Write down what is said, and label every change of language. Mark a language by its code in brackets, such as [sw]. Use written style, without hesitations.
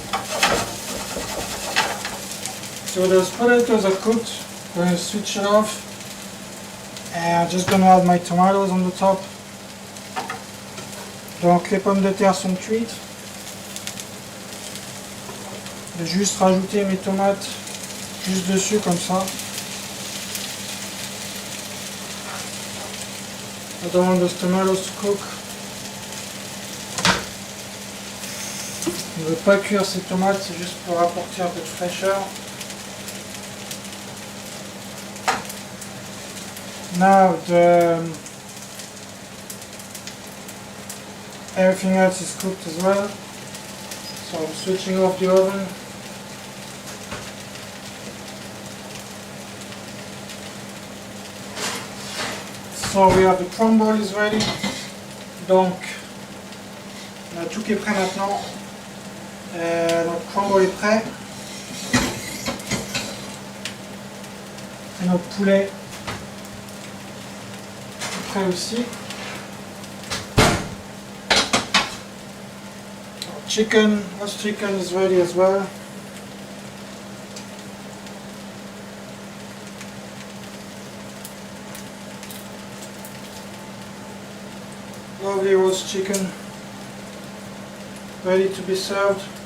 [en] So those potatoes are cooked. I'm going to switch it off, and I'm just going to add my tomatoes on the top. [fr] Donc les pommes de terre sont cuites. Je vais juste rajouter mes tomates juste dessus comme ça. [en] I don't want those tomatoes to cook. [fr] On ne veut pas cuire ces tomates, c'est juste pour apporter un peu de fraîcheur. [en] Now everything else is cooked as well. So I'm switching off the oven. So we have the crumble is ready. [fr] Donc on a tout qui est prêt maintenant. Notre crumble est prêt. Et notre poulet est prêt aussi. [en] Chicken, roast chicken is ready as well. Lovely roast chicken, ready to be served.